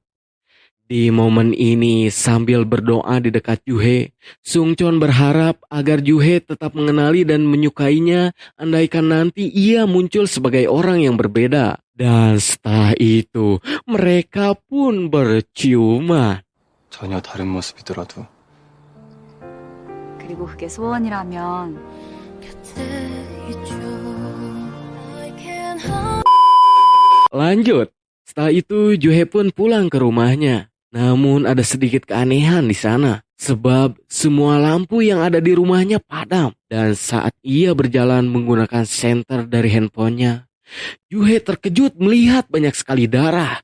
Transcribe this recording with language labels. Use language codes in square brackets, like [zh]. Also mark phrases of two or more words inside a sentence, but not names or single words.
[id] Di momen ini sambil berdoa di dekat Juhe, Sungchon berharap agar Juhe tetap mengenali dan menyukainya andaikan nanti ia muncul sebagai orang yang berbeda. Dan setelah itu mereka pun berciuman. [ko] 전혀 다른 모습이더라도 그리고 그게 소원이라면 [id] Lanjut, setelah itu Juhe pun pulang ke rumahnya. Namun ada sedikit keanehan di sana, sebab semua lampu yang ada di rumahnya padam. Dan saat ia berjalan menggunakan senter dari handphonenya, Juhe terkejut melihat banyak sekali darah.